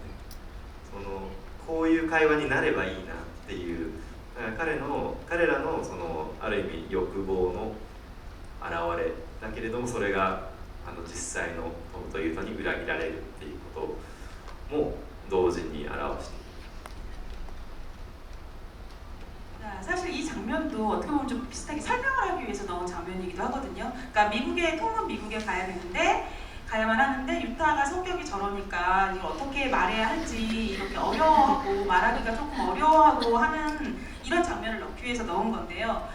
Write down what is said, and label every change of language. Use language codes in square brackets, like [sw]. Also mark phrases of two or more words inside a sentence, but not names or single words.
[ja] こういう会話になればいいなっていうだから彼らのそのある意味欲望の表れだけれどもそれが実際のトムとユータに裏切られるっていうことも同時に表している。 [ko] 사실 이 장면도 어떻게 보면 좀 비슷하게 설명을 하기 위해서 넣은 장면이기도 하거든요. 그러니까 통은 미국에 가야 되는데 가야만 하는데 유타가 성격이 저러니까 이걸 어떻게 말해야 할지 이렇게 어려워하고 말하기가 조금 어려워하고 하는 이런 장면을 넣기 위해서 넣은 건데요.